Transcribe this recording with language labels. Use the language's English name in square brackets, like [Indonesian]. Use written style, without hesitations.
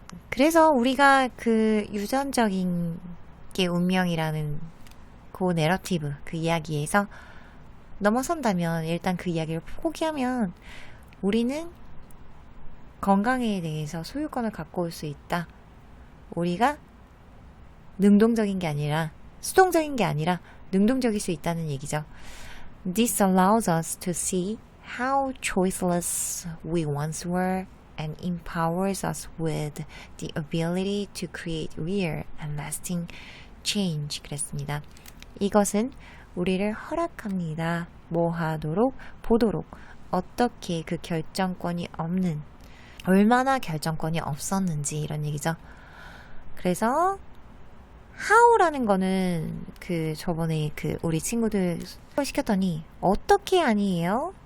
[Korean] 그래서 우리가 그 유전적인 게 운명이라는 그 내러티브, 그 이야기에서 넘어선다면 일단 그 이야기를 포기하면 우리는 건강에 대해서 소유권을 갖고 올 수 있다. 우리가 능동적인 게 아니라 수동적인 게 아니라 능동적일 수 있다는 얘기죠. [English] This allows us to see how choiceless we once were and empowers us with the ability to create real and lasting change. [Korean] 그랬습니다. 이것은 우리를 허락합니다. 뭐 하도록? 보도록. 어떻게 그 결정권이 없는, 얼마나 결정권이 없었는지 이런 얘기죠. 그래서 how라는 거는 그 저번에 그 우리 친구들 시켰더니 어떻게 아니에요?